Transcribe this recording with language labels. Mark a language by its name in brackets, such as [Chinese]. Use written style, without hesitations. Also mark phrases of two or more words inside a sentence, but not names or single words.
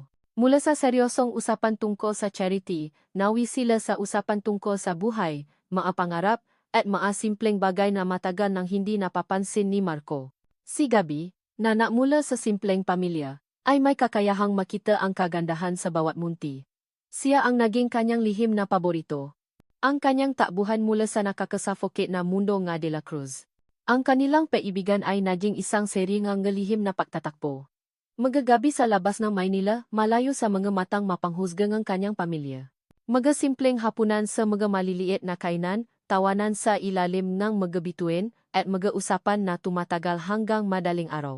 [Filipino] Mula sa seryosong usapan tungkol sa charity, nawi sila sa usapan tungkol sa buhay, mga pangarap, at mga simpleng bagay na matagal nang hindi napapansin ni Marco. Si Gabi, na mula sa simpleng pamilya, ay may kakayahang makita ang kagandahan sa bawat munti. Siya ang naging kanyang lihim na paborito. Ang kanyang takbuhan mula sa nakakasuffocate na mundo nga de la Cruz. Ang kanilang paibigan ay naging isang seringang lihim na pagtatakbo. Magagabi sa labas ng Maynila, malayo sa mga matang mapanghusgang ang kanyang pamilya. Mga simpleng hapunan sa mga maliliit na kainan, tawanan sa ilalim ng mga bituin, at mga usapan na tumatagal hanggang madaling araw.